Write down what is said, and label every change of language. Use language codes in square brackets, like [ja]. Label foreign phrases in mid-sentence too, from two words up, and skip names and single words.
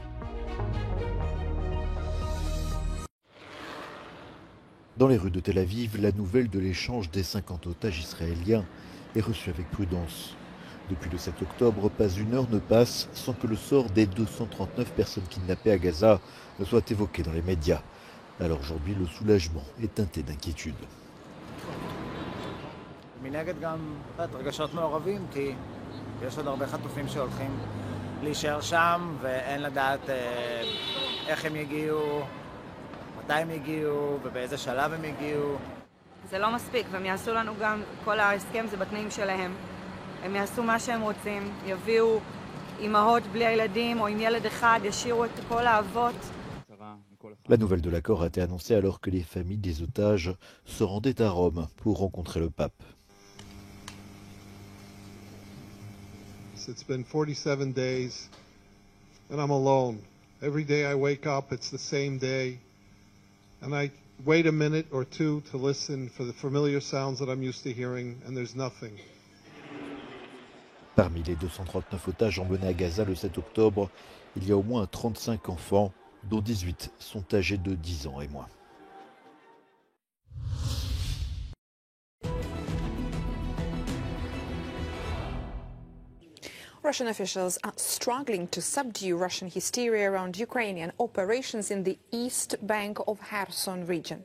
[fr] Dans les rues de Tel Aviv, la nouvelle de l'échange des 50 otages israéliens est reçue avec prudence. Depuis le 7 octobre, pas une heure ne passe sans que le sort des 239 personnes kidnappées à Gaza ne soit évoqué dans les médias. Alors aujourd'hui, le soulagement est teinté d'inquiétude. [he] מנגד גם רגשות מעורבים כי יש עוד הרבה חטופים שהולכים להישאר שם ואין לדעת איך הם יגיעו, מתי הם יגיעו ובאיזה שלב הם יגיעו. זה לא מספיק והם יעשו לנו גם, כל ההסכם זה בתנאים שלהם. הם יעשו מה שהם רוצים, יביאו אימהות בלי הילדים או עם ילד אחד, ישאירו את כל האבות. [fr] La nouvelle de l'accord a été annoncée alors que les familles des otages se rendaient à Rome pour rencontrer le pape. [en] It's been 47 days and I'm alone. Every day I wake up, it's the same day. And I wait a minute or two to listen for the familiar sounds that I'm used to hearing, and there's nothing. [fr] Parmi les 239 otages emmenés à Gaza le 7 octobre, il y a au moins 35 enfants, dont 18 sont âgés de 10 ans et moins. [en] Russian officials are struggling to subdue Russian hysteria around Ukrainian operations in the east bank of Kherson region.